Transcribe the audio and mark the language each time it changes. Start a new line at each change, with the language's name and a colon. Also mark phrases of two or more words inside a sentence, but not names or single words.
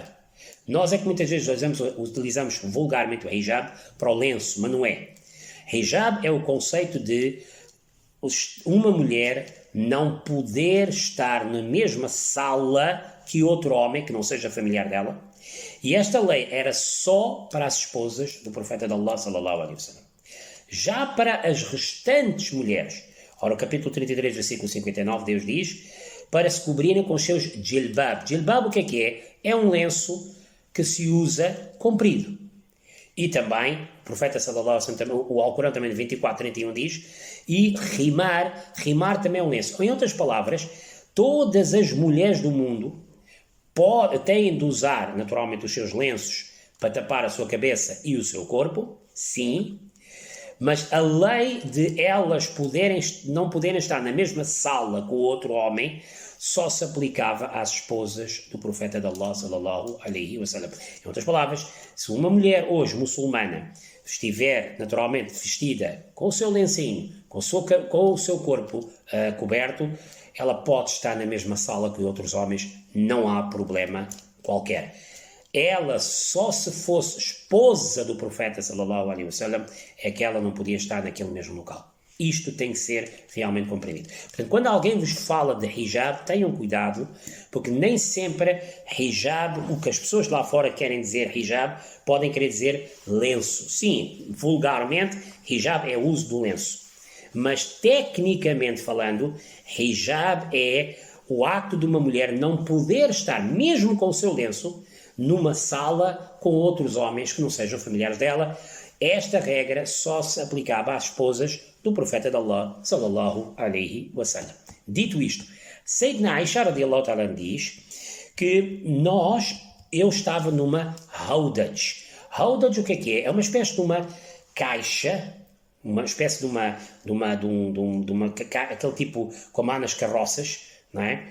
Portuguese: Nós é que muitas vezes utilizamos vulgarmente o hijab para o lenço, mas não é. Hijab é o conceito de uma mulher não poder estar na mesma sala que outro homem, que não seja familiar dela, e esta lei era só para as esposas do profeta de Allah,
Arabic: صلى الله عليه وسلم.
Portuguese: Já para as restantes mulheres, ora, o capítulo 33, versículo 59, Deus diz, para se cobrirem com os seus jilbab. Jilbab o que é? É um lenço que se usa comprido. E também, o profeta
Arabic: صلى الله عليه وسلم,
Portuguese: o Alcorão também de 24, 31 diz, e rimar também é um lenço. Em outras palavras, todas as mulheres do mundo têm de usar naturalmente os seus lenços para tapar a sua cabeça e o seu corpo, sim, mas a lei de elas não poderem estar na mesma sala com o outro homem só se aplicava às esposas do profeta de Allah,
Arabic: صلى الله عليه وسلم.
Portuguese: Em outras palavras, se uma mulher hoje muçulmana estiver naturalmente vestida com o seu lencinho, com o seu corpo coberto, ela pode estar na mesma sala que outros homens, não há problema qualquer. Ela só se fosse esposa do profeta
Arabic: صلى الله عليه وسلم
Portuguese: é que ela não podia estar naquele mesmo local. Isto tem que ser realmente compreendido. Portanto, quando alguém vos fala de hijab, tenham cuidado, porque nem sempre hijab, o que as pessoas lá fora querem dizer hijab, podem querer dizer lenço. Sim, vulgarmente, hijab é o uso do lenço. Mas, tecnicamente falando, hijab é o ato de uma mulher não poder estar, mesmo com o seu lenço, numa sala com outros homens que não sejam familiares dela. Esta regra só se aplicava às esposas do profeta de Allah,
Arabic: صلى الله عليه وسلم.
Portuguese: Dito isto, Sayyidina Aisha
Arabic: رضي الله تعالى
Portuguese: diz que eu estava numa haudaj. Haudaj o que é? É uma espécie de uma caixa, uma espécie de aquele tipo como há nas carroças, não é?